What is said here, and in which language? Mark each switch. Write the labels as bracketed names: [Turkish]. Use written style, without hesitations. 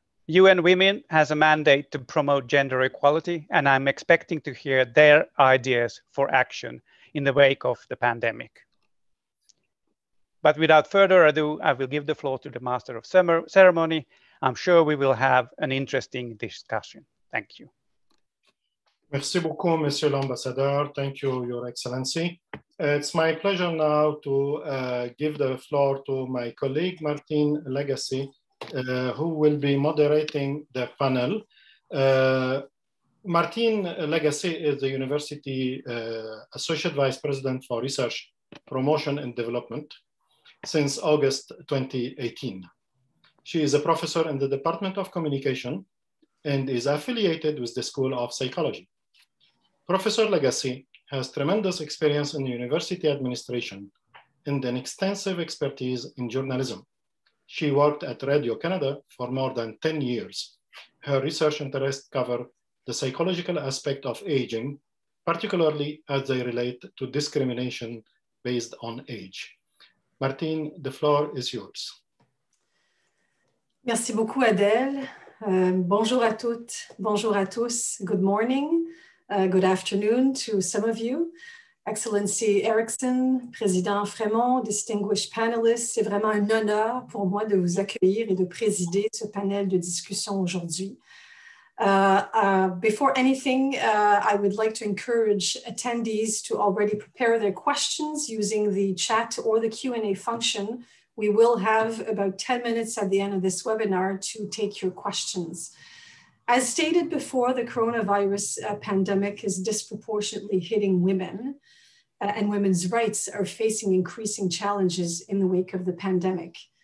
[English] UN Women has a mandate to promote gender equality, and I'm expecting to hear their ideas for action in the wake of the pandemic. But without further ado, I will give the floor to the Master of Ceremony. I'm sure we will have an interesting discussion. Thank you. [French] Merci beaucoup, Monsieur l'Ambassadeur. [English] Thank you, Your Excellency. It's my pleasure now to give the floor to my colleague, Martine Legacy, who will be moderating the panel. Martine Legacy is the University Associate Vice President for Research, Promotion and Development since August 2018. She is a professor in the Department of Communication and is affiliated with the School of Psychology. Professor Legacy has tremendous experience in university administration and an extensive expertise in journalism. She worked at Radio Canada for more than 10 years. Her research interests cover the psychological aspect of aging, particularly as they relate to discrimination based on age. Martine, the floor is yours. [French] Merci beaucoup, Adèle. Bonjour à toutes, bonjour à tous. [English] Good morning, good afternoon to some of you. [French] Excellency Erickson, Président Fremont, [English] distinguished panelists, [French] c'est vraiment un honneur pour moi de vous accueillir et de présider ce panel de discussion aujourd'hui. [English] Before anything, I would like to encourage attendees to already prepare their questions using the chat or the Q&A function. We will have about 10 minutes at the end of this webinar to take your questions. As stated before, the coronavirus pandemic is disproportionately hitting women, and women's rights are facing increasing challenges in the wake of the pandemic.